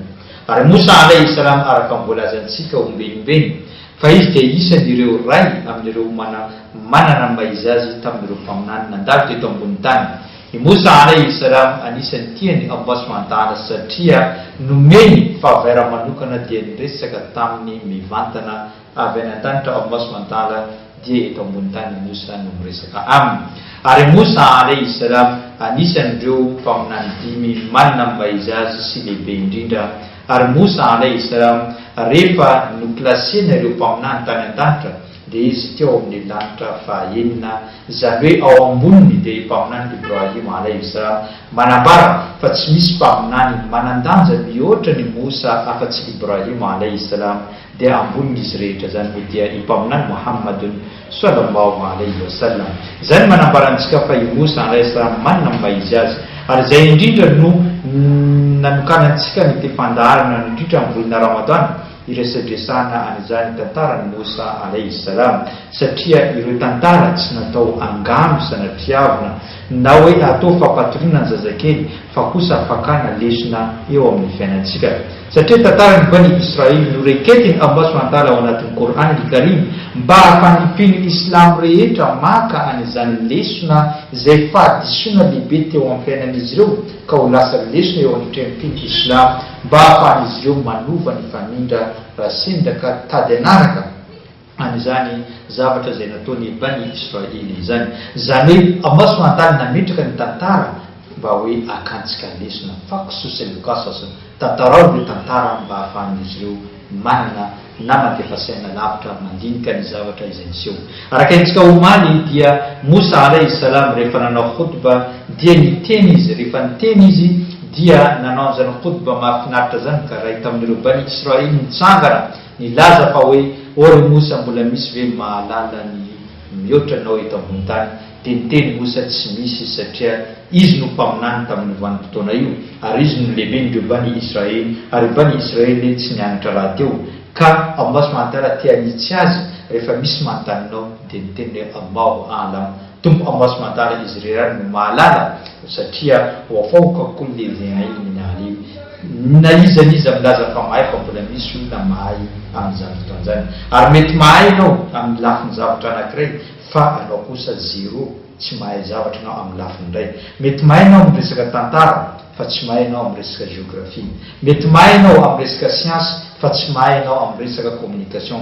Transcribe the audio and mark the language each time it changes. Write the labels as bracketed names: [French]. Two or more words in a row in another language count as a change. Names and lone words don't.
[Malagasy] Ary Moussa [Arabic] عليه السلام [Malagasy] araka mbolazantsika ombenimbeny fa izy dia isan'ireo ray amin'ireo manana maizy azy tamin'ireo mpaminany nandalo teto ambony tany. I Moussa [Arabic] عليه السلام [Malagasy] anisan'ny tiany [Arabic] الله سبحانه وتعالى [Malagasy] satria nomeny favera manokana dia niresaka tamin'ny mivantana avy any an-danitra [Arabic] الله سبحانه وتعالى [Malagasy] dia eto ambony tany Moussa no miresaka aminy. Ary Moussa [Arabic] عليه السلام [Malagasy] anisan'ireo mpaminany dimy manana maizy azy sy lehibe indrindra. Ary Moussa [Arabic] عليه السلام [Malagasy] rehefa noklasena ireo mpaminany tany an-danitra dia izy teo amin'ny lanitra fahaenina, izany hoe ao amboniny dia mpaminany Ibrahim [Arabic] عليه السلام [Malagasy] manambara fa tsy misy mpaminany manandanja mihoatra ny Moussa afa-tsy Ibrahim [Arabic] عليه السلام, [Malagasy] dia amboniny izy rehetra zany hoe dia mpaminany Muhammadun [Arabic] صلى الله عليه وسلم. [Malagasy] Izany manambarantsika fa i Moussa [Arabic] عليه السلام [Malagasy] manana maizy azy, ary izay indrindra no nanokanantsika ny tefandaharana indrindra amin'ny volana Ramadan iresadresana an'izany tantarany Moussa [Arabic] عليه السلام, [Malagasy] satria ireo tantara tsy natao angano sanatiavina na hoe atao fampatoriana ny zazakely fa kosa fakana lesona eo amin'ny fiainantsika. Satria tantarany Bani Israely noreketiny [Arabic] الله سبحانه وتعالى [Malagasy] ao anatin'ny Qur'an al-Karim mba hafanipiny Islam rehetra maka an'izany lesona izay fahadisoana lehibe teo amin'ny fiainan'izy ireo ka ho lasa lesona eo amin'ny trempiky Islam mba hafan'izy ireo manova ny fanindra raha sendaka tady anaraka an'izany zavatra izay nataony Bani Israely izany. Izany hoe [Arabic] الله سبحانه وتعالى [Malagasy] nametraka ny tantara mba hoe akantsika lesona [Arabic] فاقصص القصص, [Malagasy] tantarao ireo tantara mba hahafahan'izy ireo manana namantefasaina lavitra mandinika ny zavatra izay niseho. Araka intsika omaly dia Moussa [Arabic] عليه السلام [Malagasy] rehefa nanao khutba dia niteny izy, rehefa niteny izy dia nanao an'izany khutba mahafinaritra zany ka raha hita amin'ireo Bani Israely nitsangana nilaza fa hoe ore Moussa mbola misy ve mahalala ny mihoatra anao eto ambony tany. Dia niteny Moussa tsy misy satria izy no mpaminany tamin'ny vanim-potoana io, ary izy no lehibe n'ireo Bani Israely, ary Bani Israely tsy nianatra raha teo ka [Arabic] الله سبحانه وتعالى [Malagasy] tia nitsy azy rehefa misy manotaninao dia niteny hoe [Arabic] الله أعلم, [Malagasy] tompo [Arabic] الله سبحانه وتعالى [Malagasy] izy rerany no mahalala satria [Arabic] وفوق كل ذي علم عليم. [Malagasy] Na iza milaza fa mahay fa mbola misy olona mahay amin'izany fotoan'izany, ary mety mahay ianao amin'ny lafiny zavatra anankiray fa anao kosa zero, tsy mahay zavatra anao amin'ny lafiny iray. Mety mahay ianao amin'ny resaka tantara fa tsy mahay ianao amin'ny resaka géographie. Mety mahay ianao amin'ny resaka siansy fa tsy mahay ianao amin'ny resaka communication.